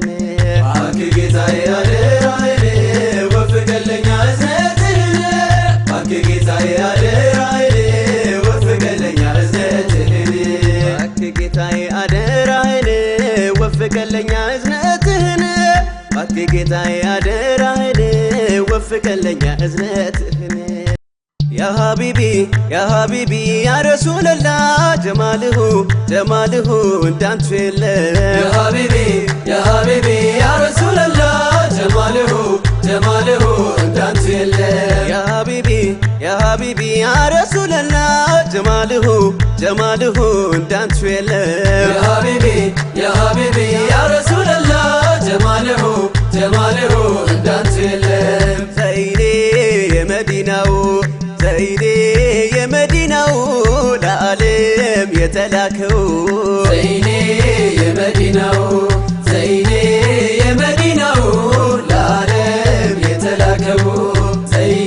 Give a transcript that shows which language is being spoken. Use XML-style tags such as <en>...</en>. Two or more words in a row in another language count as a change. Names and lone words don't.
<am>እባክህ ጌታዬ አደራህን ወፍቀለኛ እዝነትህን እባክህ ጌታዬ አደራህን ወፍቀለኛ እዝነትህን እባክህ ጌታዬ አደራህን ወፍቀለኛ እዝነትህን እባክህ ጌታዬ አደራህን ወፍቀለኛ እዝነትህን</am> <ar>يا حبيبي يا رسول الله جماله جماله</ar> <am>እንዳንተ የለም</am> <ar>يا حبيبي يا رسول الله جماله جماله</ar> <am>እንዳንተ የለም</am> <ar>يا حبيبي يا رسول الله جماله جماله</ar> <am>እንዳንተ የለም</am> <ar>يا حبيبي يا رسول الله جماله جماله</ar> <am>እንዳንተ የለም ዘይኔ የመዲናው ዘይኔ የመዲናው ለዓለም የተላከው ዘይኔ የመዲናው ዘይኔ የመዲናው ለዓለም የተላከው ዘይኔ</am>